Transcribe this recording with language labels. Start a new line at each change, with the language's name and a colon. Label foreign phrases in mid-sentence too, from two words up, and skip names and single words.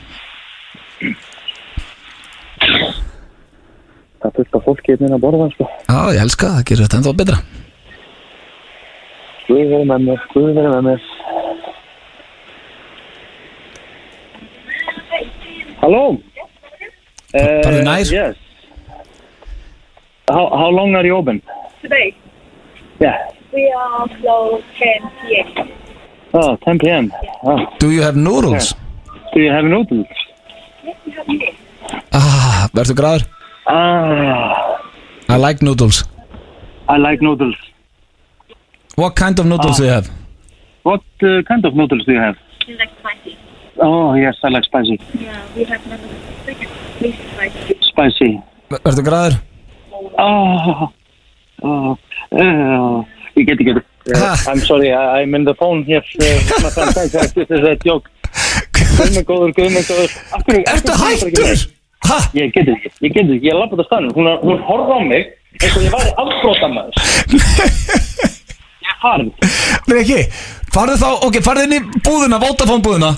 Icelandic: Það er fullt af fólki hérna að borða, sko. Já, ég elska það, gerir þetta ennþá betra. Guð verið með mér, Guð verið með mér. Halló? Farðu nær?
English: Yes. How long are you open? Today? Yeah. We are closed 10 p.m. Oh, 10 p.m. Oh. Do you have noodles? Okay. Do you have noodles? Yes, we have noodles.
Icelandic: Verður graður?
English: I like noodles. I like noodles. What kind of noodles do you have? What kind of noodles do you have? You like spicy? Oh, yes, I like spicy. Yeah, we have noodles. Please spicy. Spicy.
Icelandic: Verður graður?
English: You get it. I'm sorry, I'm in the phone here. My friend says this is a joke.
Icelandic: Guð minn góður. Ertu hættur? Ég
English: get it
Icelandic: ekki, ég lappa þetta staðnum. Hún horfði á mig eins og ég væri afbrotamæður. Ég er farin. Rikki, farðu inn í búðina, Vodafone búðina.